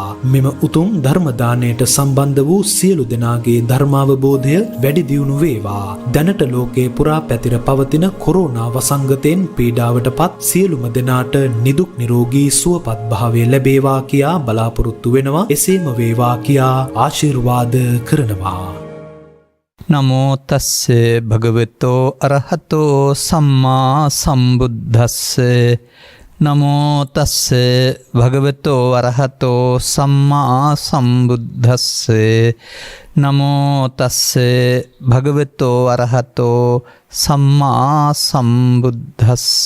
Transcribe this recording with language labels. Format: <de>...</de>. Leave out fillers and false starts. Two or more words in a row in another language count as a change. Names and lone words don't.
<si>මෙම උතුම් ධර්ම දානයට සම්බන්ධ වූ සියලු දෙනාගේ ධර්මාවබෝධය වැඩි දියුණු වේවා. දැනට ලෝකේ පුරා පැතිර පවතින කොරෝනා වසංගතයෙන් පීඩාවටපත් සියලුම දෙනාට නිදුක් නිරෝගී සුවපත් භාවය ලැබේවා කියා බලාපොරොත්තු වෙනවා. එසේම වේවා කියා ආශිර්වාද කරනවා.</si> <pi>නමෝ තස්ස භගවතෝ අරහතෝ සම්මා සම්බුද්දස්ස. නමෝ තස්ස භගවතෝ අරහතෝ සම්මා සම්බුද්දස්ස. නමෝ තස්ස භගවතෝ අරහතෝ සම්මා සම්බුද්දස්ස.</pi>